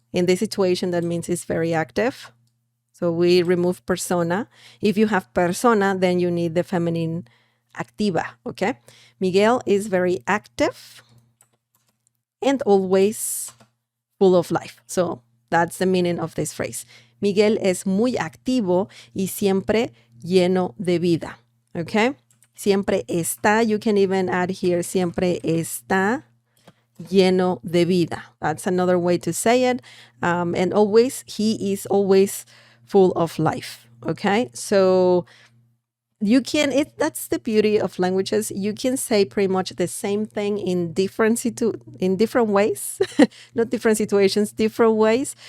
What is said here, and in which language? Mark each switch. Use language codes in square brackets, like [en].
[en] In this situation, that means it's very active. So we remove persona. If you have persona, then you need the feminine activa, okay? Miguel is very active and always full of life. So that's the meaning of this phrase. [es] Miguel es muy activo y siempre lleno de vida. Okay? Siempre está. [en] You can even add here, [es] siempre está lleno de vida. [en] That's another way to say it. And always, he is always full of life. Okay? So you can, that's the beauty of languages. You can say pretty much the same thing in different ways, not different situations, different ways.